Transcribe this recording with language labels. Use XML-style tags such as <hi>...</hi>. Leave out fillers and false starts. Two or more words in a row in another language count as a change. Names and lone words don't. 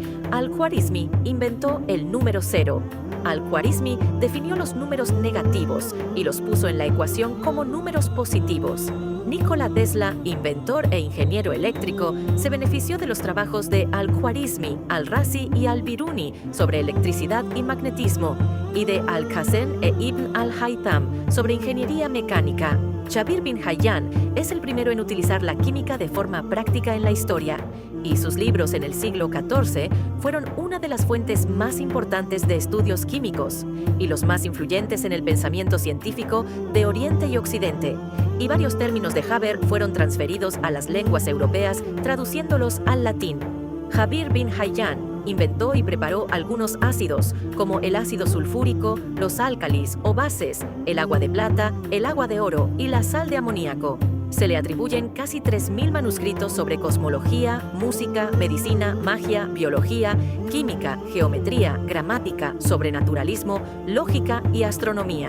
<es>Al-Khwarizmi inventó el número 0. Al-Khwarizmi definió los números negativos y los puso en la ecuación como números positivos. Nikola Tesla, inventor e ingeniero eléctrico, se benefició de los trabajos de Al-Khwarizmi, Al-Razi y Al-Biruni sobre electricidad y magnetismo, y de Al-Qasim e Ibn al-Haytham sobre ingeniería mecánica. Jabir bin Hayyan es el primero en utilizar la química de forma práctica en la historia, y sus libros en el siglo XIV fueron una de las fuentes más importantes de estudios químicos y los más influyentes en el pensamiento científico de Oriente y Occidente, y varios términos de Haber fueron transferidos a las lenguas europeas traduciéndolos al latín. Jabir bin Hayyan inventó y preparó algunos ácidos, como el ácido sulfúrico, los álcalis o bases, el agua de plata, el agua de oro y la sal de amoníaco. Se le atribuyen casi 3.000 manuscritos sobre cosmología, música, medicina, magia, biología, química, geometría, gramática, sobrenaturalismo, lógica y astronomía.</es>